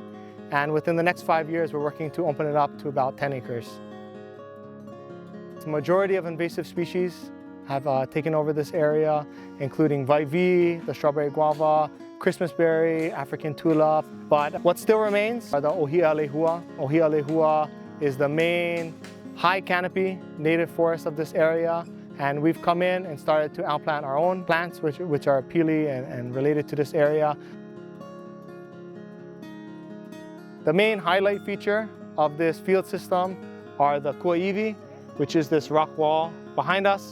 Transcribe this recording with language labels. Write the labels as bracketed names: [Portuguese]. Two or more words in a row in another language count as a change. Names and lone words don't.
[English] And within the next 5 years, we're working to open it up to about 10 acres. The majority of invasive species have taken over this area, including vaivi, the strawberry guava, Christmas berry, African tulip. But what still remains are the ohia lehua. Ohia lehua is the main high canopy native forest of this area. And we've come in and started to outplant our own plants, which are pili and related to this area. The main highlight feature of this field system are the kuaiwi, which is this rock wall behind us.